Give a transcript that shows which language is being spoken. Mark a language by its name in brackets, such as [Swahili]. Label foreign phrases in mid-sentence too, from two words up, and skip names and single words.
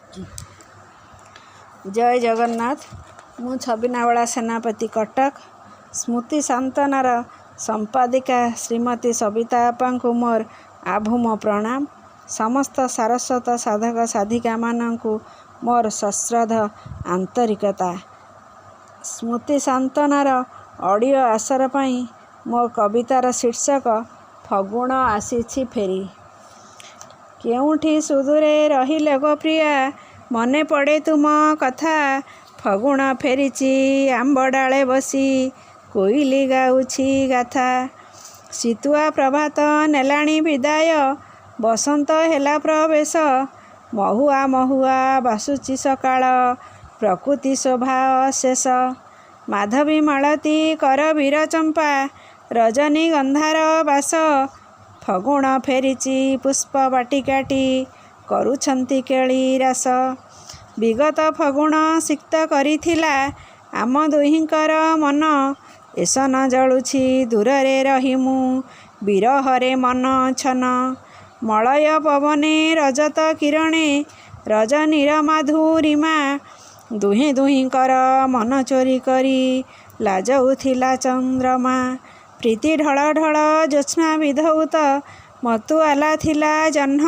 [Odia] ଜୟ ଜଗନ୍ନାଥ। ମୁ ଛବିନାବଲା ସେନାପତି କଟକ ସ୍ମୃତି ସାନ୍ତ୍ୱନାର ସମ୍ପାଦିକା ଶ୍ରୀମତୀ ସବିତା ଆପା କୋ ମୋର ଆଭୂମ ପ୍ରଣାମ। ସମସ୍ତ ସାରସ୍ୱତ ସାଧକ ସାଧିକା ମାନୂ ମୋର ସଶ୍ରଦ୍ଧ ଆନ୍ତରିକତା। ସ୍ମୃତି ସାନ୍ତ୍ୱନାର ଅଡିଓ ଆସର ପଇ ମୋ କବିତାର ଶୀର୍ଷକ ଫଗୁଣ ଆସୀଛି ଫେରୀ। କେଉଠୀ ସୁଦୂରେ ରହିଲେ ଗୋ ପ୍ରିୟା, ମନେ ପଡ଼େ ତୁମ କଥା। ଫଗୁଣ ଫେରିଛି ଆମ୍ବ ଡାଳେ ବସୀ, କୋଇଲୀ ଗାଉଛି ଗାଥା। ଶୀତୁଆ ପ୍ରଭାତ ନେଲାଣୀ ବିଦାୟ, ବସନ୍ତ ହେଲା ପ୍ରବେଶ। ମହୁଆ ମହୁଆ ବାସୁଛି ସକାଳ, ପ୍ରକୃତି ଶୋଭା ଅଶେଷ। ମାଧବୀ ମାଳତୀ କର ବୀର ଚମ୍ପା, ରଜନୀ ଗନ୍ଧାର ବାସ। ଫଗୁଣ ଫେରିଛି ପୁଷ୍ପ ବାଟିକାଟୀ, କରୁଛନ୍ତୀ କେଳି ରାସ। ବିଗତ ଫଗୁଣ ସିକ୍ତ କରିଥିଲା ଆମ ଦୁହିଁକର ମନ। ଏସନ ଜଳୁଛି ଦୂରେ ରହିମୁ, ବିରହରେ ମନ ଛନ। ମଳୟ ପବନେ ରଜତ କିରଣେ, ରଜନୀର ମାଧୁରୀମା। ଦୁହେଁ ଦୁହିଁକର ମନ ଚୋରୀ କରୀ, ଲାଜଉଥିଲା ଚନ୍ଦ୍ରମା। ପ୍ରୀତି ଢଳ ଢଳ ଜ୍ୟୋତ୍ସ୍ନା ବିଧୌତ, ମତୁଆଲା ଥିଲା ଜହ୍ନ।